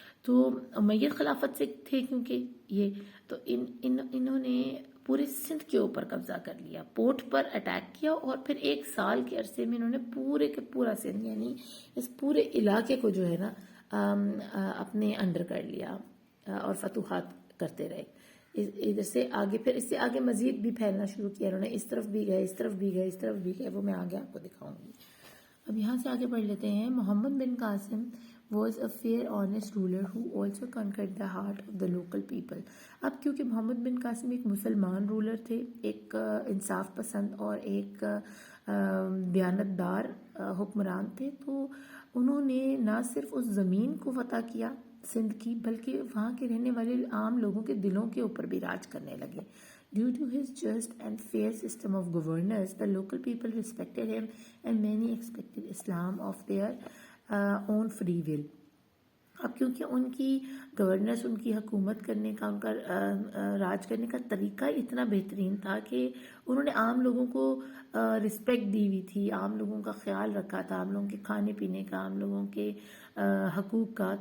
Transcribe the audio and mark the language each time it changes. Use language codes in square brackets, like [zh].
[ur] تو امیyyad خلافت سے تھے کیونکہ یہ، تو انہوں نے پورے سندھ کے اوپر قبضہ کر لیا، پورٹ پر اٹیک کیا، اور پھر ایک سال کے عرصے میں انہوں نے پورے کے پورا سندھ یعنی اس پورے علاقے کو جو ہے نا اپنے انڈر کر لیا اور فتوحات کرتے رہے. ادھر سے آگے پھر اس سے آگے مزید بھی پھیلنا شروع کیا، انہوں نے اس طرف بھی گئے، اس طرف بھی گئے، اس طرف بھی گئے، وہ میں آگے آپ کو دکھاؤں گی. اب یہاں سے آگے پڑھ لیتے ہیں. [en] Muhammad bin Qasim was a fair honest ruler who also conquered the heart of the local people. [ur] اب کیونکہ محمد بن قاسم ایک مسلمان رولر تھے, ایک انصاف پسند اور ایک دیانتدار حکمران تھے, تو انہوں نے نہ صرف اس زمین کو فتح کیا سندھ کی, بلکہ وہاں کے رہنے والے عام لوگوں کے دلوں کے اوپر بھی راج کرنے لگے. [en] Due to his just and fair system of governance, the local people respected him and many expected Islam of their own free will. [ur] اب کیونکہ ان کی گورننس, ان کی حکومت کرنے کا, ان کا راج کرنے کا طریقہ اتنا بہترین تھا کہ انہوں نے عام لوگوں کو رسپیکٹ دی ہوئی تھی, عام لوگوں کا خیال رکھا تھا, عام لوگوں کے کھانے پینے کا, عام لوگوں کے حقوق کا.